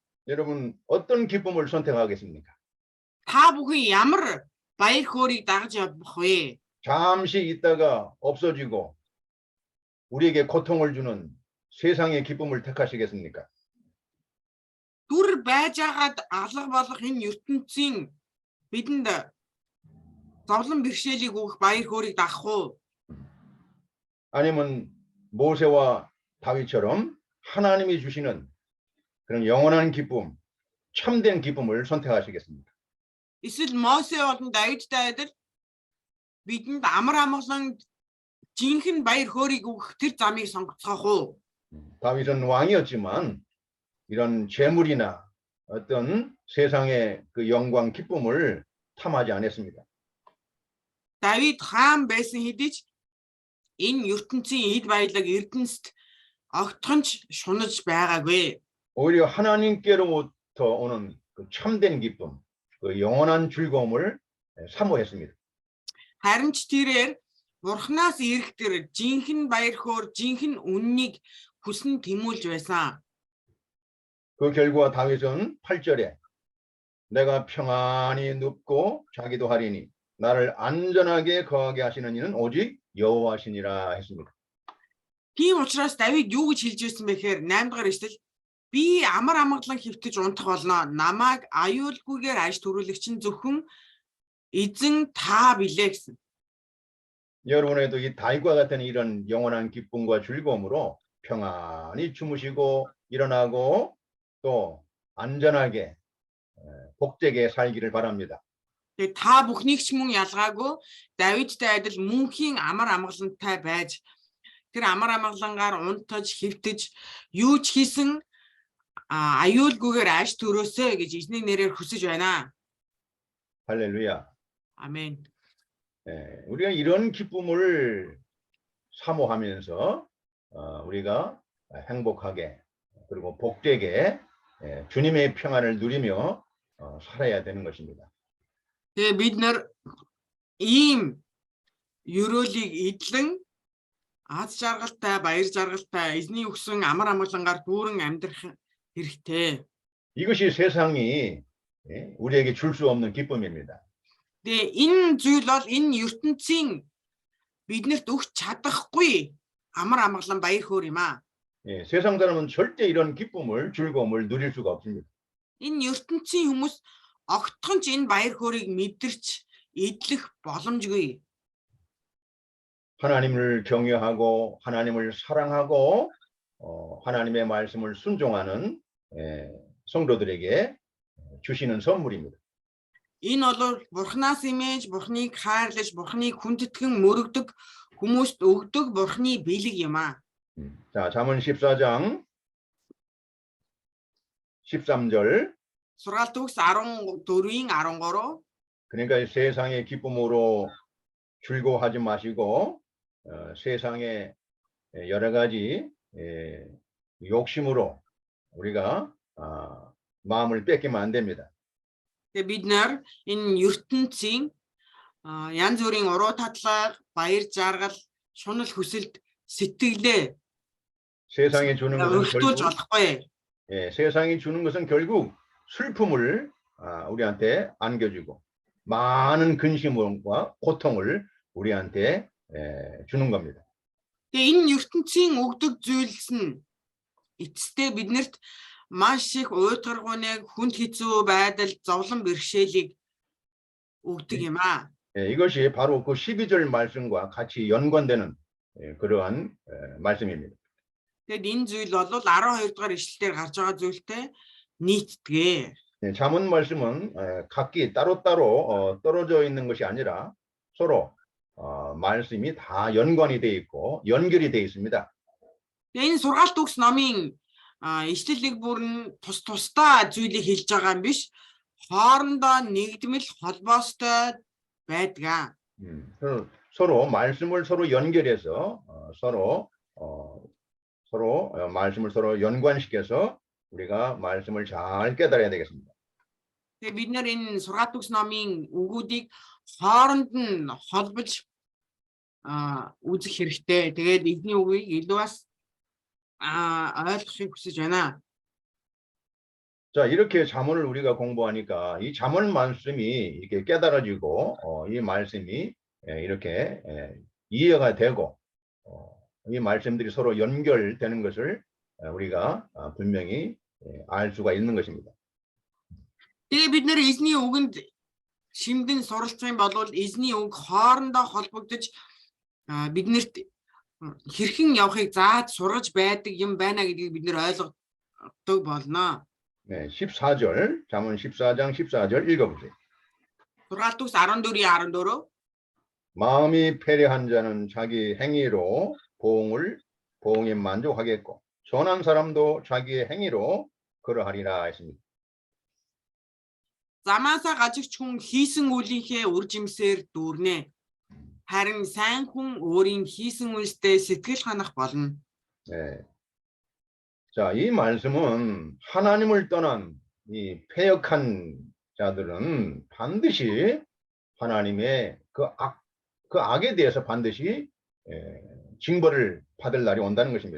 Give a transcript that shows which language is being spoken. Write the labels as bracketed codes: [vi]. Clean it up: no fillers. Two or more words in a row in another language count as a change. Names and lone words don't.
[ko] 여러분 어떤 기쁨을 선택하겠습니까? [mn] Та бүхэн ямар баяр хөөргийг дагаж явах вэ? [ko] 잠시 있다가 없어지고 우리에게 고통을 주는 세상의 기쁨을 택하시겠습니까? [mn] Түр байж агаад алга болох энэ ертөнцийн бидэнд зовлон бэрхшээлийг өгөх баяр хөөргийг дагах уу? [ko] 아니면 모세와 다윗처럼 하나님이 주시는 그런 영원한 기쁨, 참된 기쁨을 선택하시겠습니까? [mn] Эсвэл Мосе болон Давидтай адил бидэнд амар амгалан жинхэнэ баяр хөөргийг өгөх тэр замыг сонгоцгоох уу? [ko] 다윗은 왕이었지만 이런 재물이나 어떤 세상의 그 영광, 기쁨을 탐하지 않았습니다. [mn] Давид хаан байсан хэдий ч энэ ертөнцийн эд баялаг эрдэнэст огтхонч шунаж байгаагүй. [ko] 오히려 하나님께로부터 오는 그 참된 기쁨, 그 영원한 즐거움을 사모했습니다. [mn] Харин ч тэрээр Бурханаас ирэх тэр жинхэнэ баяр хөөр, жинхэнэ үннийг хүсн тэмүүлж байсан. [ko] 그 결과 다윗은 8절에 내가 평안히 눕고 자기도 하리니 나를 안전하게 거하게 하시는 이는 오직 여호와시니라 했습니다. [mn] Тийм учраас Давид юу гэж хэлж ирсэн бэ гэхээр 8 дугаар эшлэл би амар амгалан хөвтөж унтах болно. Намайг аюулгүйгээр аж төрүүлэгч нь зөвхөн эзэн та билээ гэсэн. [ko] 여러분에도 이 다윗과 같은 이런 영원한 기쁨과 즐거움으로 평안히 주무시고 일어나고 또 안전하게 복되게 살기를 바랍니다. [mn] Тэгээ та бүхнийг ч мөн ялгаагүй Давидтай адил мөнхийн амар амгалантай байж тэр амар амгалангаар унтаж хэвтэж юу ч хийсэн аюулгүйгээр аж төрөөсэй гэж эзний нэрээр хүсэж байна. [ko] 할렐루야. 아멘. 우리가 이런 기쁨을 사모하면서 우리가 행복하게 그리고 복되게 주님의 평안을 누리며 살아야 되는 것입니다. [mn] Тэгээ бид нар ийм ёроолыг эдлэн аз жаргалтай, баяр жаргалтай эзний өгсөн амар амгалангаар дүүрэн амьдрах хэрэгтэй. [ko] 이것이 세상이 우리에게 줄 수 없는 기쁨입니다. [mn] Тэгээ энэ зүйл бол энэ ертөнцийн биднэрт өгч чадахгүй амар амгалан баяр хөөр юм аа. [ko] 세상 사람은 절대 이런 기쁨을 즐거움을 누릴 수가 없습니다. [mn] Энэ ертөнцийн хүмүүс огтхонч энэ баяр хөөргийг мэдэрч эдлэх боломжгүй. [ko] 하나님을 경외하고 하나님을 사랑하고 하나님의 말씀을 순종하는 성도들에게 주시는 선물입니다. [mn] Энэ бол Бурханаас имэж, Бурханыг хайрлаж, Бурханыг хүндэтгэн мөрөгдөг хүмүүст өгдөг Бурханы бэлэг юм аа. [ko] 자, 잠언 14장 13절. [mn] Сургаалт төгс 14-ийн 13. [ko] 그러니까 세상의 기쁨으로 즐거워하지 마시고 세상의 여러 가지 욕심으로 우리가 마음을 뺏기면 안 됩니다. [mn] Тэгээ бид нар энэ ертөнцийн янз бүрийн уруу татлага, баяр жаргал, шунал хүсэлд сэтгэлээ [ko] 세상이 주는 것은 [mn] өргөтүүлж [ko] 결국 [mn] болохгүй. [ko] 세상이 주는 것은 결국 슬픔을 우리한테 안겨주고 많은 근심과 고통을 우리한테 주는 겁니다. [mn] Тэгээ энэ ертөнцийн өгдөг зүйлс нь эцэстээ биднэрт маш их уйдгаргууныг, хүнд хэцүү байдал, зовлон бэрхшээлийг өгдөг юм аа. [ko] 이것이 바로 그 12절 말씀과 같이 연관되는 그러한 말씀입니다. [mn] Тэгэд энэ зүйл бол 12 дугаар ишлэлээр гарч байгаа зүйлтэй нийтдэг. [ko] 잠언 말씀은 각기 따로따로 떨어져 있는 것이 아니라 서로 말씀이 다 연관이 되어 있고 연결이 되어 있습니다. [mn] Энэ сургаалт төгс номын ишлэлийг бүрэн тусдаа зүйлийг хэлж байгаа юм биш. хоорондоо нэгдмэл холбоостой байдаг. [ko] 서로 말씀을 서로 연결해서 서로 말씀을 서로 연관시켜서 우리가 말씀을 잘 깨달아야 되겠습니다. [mn] Тэгээ бид нар энэ сургаалт төгс номын үгүүдийг хооронд нь холбож үзэх хэрэгтэй. Тэгээд эзний үгийг илүү бас ойлгохыг хүсэж байна. [ko] 자, 이렇게 잠언을 우리가 공부하니까 이 잠언 말씀이 이렇게 깨달아지고 이 말씀이 이렇게 이해가 되고 이 말씀들이 서로 연결되는 것을 우리가 분명히 알 수가 있는 것입니다. [mn] Тэгээ бид нэр эзний үгэнд шимдэн суралцах юм бол эзний үг хоорондоо холбогдож биднэрт хэрхэн явахыг зааж сургаж байдаг юм байна гэдгийг бид нэр ойлгодог болно. [ko] 네, 14절, 잠언 14장 14절 읽어보세요. [mn] сургаалт төгс 14:14 [ko] 마음이 패례한 자는 자기 행위로 보응에 만족하겠고 선한 사람도 자기의 행위로 그러하리라 했습니다. [mn] замаасаа гажигч хүн хийсэн үлийнхээ үр жимсээр дүүрнэ. харин сайн хүн өөрийн хийсэн үйлстэй сэтгэл ханах болно. [ko] 네. 자, 이 말씀은 하나님을 떠난 이 패역한 자들은 반드시 하나님의 그 악에 대해서 반드시 징벌을 받을 날이 온다는 것입니다.